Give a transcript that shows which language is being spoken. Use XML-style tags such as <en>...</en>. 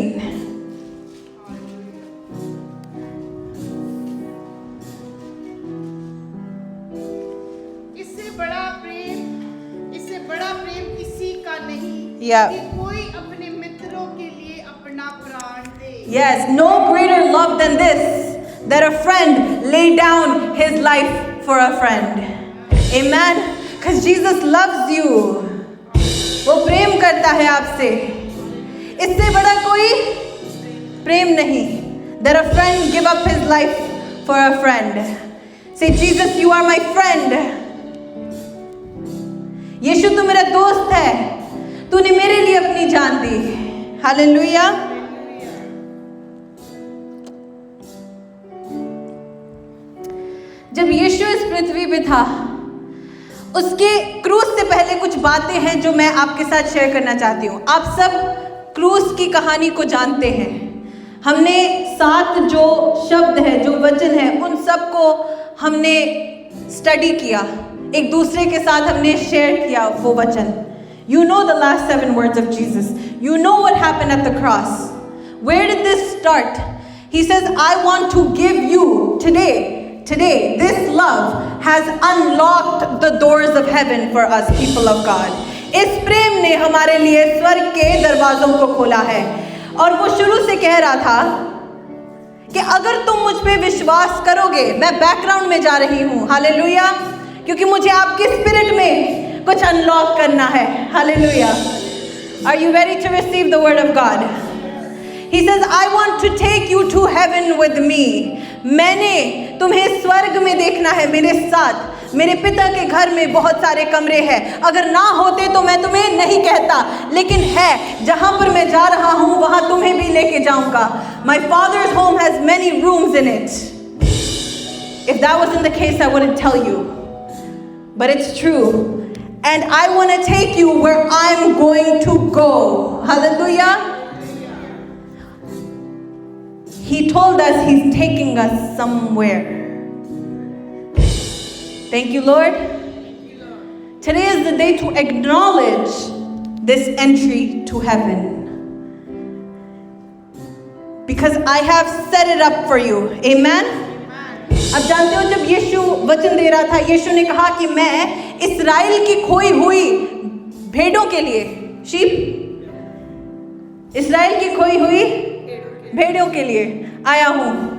<hi>इससे बड़ा प्रेम किसी का नहीं</hi> <en>Yeah.</en> <hi>कि कोई अपने मित्रों के लिए अपना प्राण दे.</hi> <en>Yes, no greater love than this, that a friend lay down his life for a friend. Amen. Because Jesus loves you.</en> <hi>वो प्रेम करता है आपसे. इससे बड़ा कोई प्रेम नहीं. That a friend give up his life for a friend. Say, Jesus, you are my friend. यीशु तू मेरा दोस्त है. तूने मेरे लिए अपनी जान दी. हालेलुया. जब यीशु इस पृथ्वी पे था, उसके क्रूस से पहले कुछ बातें हैं जो मैं आपके साथ शेयर करना चाहती हूँ. आप सब क्रूस की कहानी को जानते हैं. हमने 7 जो शब्द है, जो वचन है, उन सब को हमने स्टडी किया. एक दूसरे के साथ हमने शेयर किया वो वचन.</hi> <en>You know the last 7 words of Jesus. You know what happened at the cross. Where did this start? He says, I want to give you today, this love has unlocked the doors of heaven for us, people of God.</en> <hi>इस प्रेम ने हमारे लिए स्वर्ग के दरवाजों को खोला है. और वो शुरू से कह रहा था कि अगर तुम मुझ पे विश्वास करोगे, मैं बैकग्राउंड में जा रही हूँ, हालेलुया, क्योंकि मुझे आपके स्पिरिट में कुछ अनलॉक करना है. Hallelujah.</hi> <en>Are you ready to receive the word of God? He says, I want to take you to heaven with me.</en> <hi>मैंने तुम्हें स्वर्ग में देखना है मेरे साथ. मेरे पिता के घर में बहुत सारे कमरे हैं. अगर ना होते तो मैं तुम्हें नहीं कहता, लेकिन है. जहां पर मैं जा रहा हूं वहां तुम्हें भी लेके जाऊंगा.</hi> <en>My father's home has many rooms in it. If that wasn't the case, I wouldn't tell you. But it's true. And I want to take you where I'm going to go. Hallelujah. He told us he's taking us somewhere. Thank you, Lord. Today is the day to acknowledge this entry to heaven. Because I have set it up for you. Amen.</en> <hi>अब जानते हो, जब यीशु वचन दे रहा था, यीशु ने कहा कि मैं इस्राएल की खोई हुई भेड़ों के लिए, शीप, इस्राएल की खोई हुई भेड़ों के लिए आया हूं.</hi>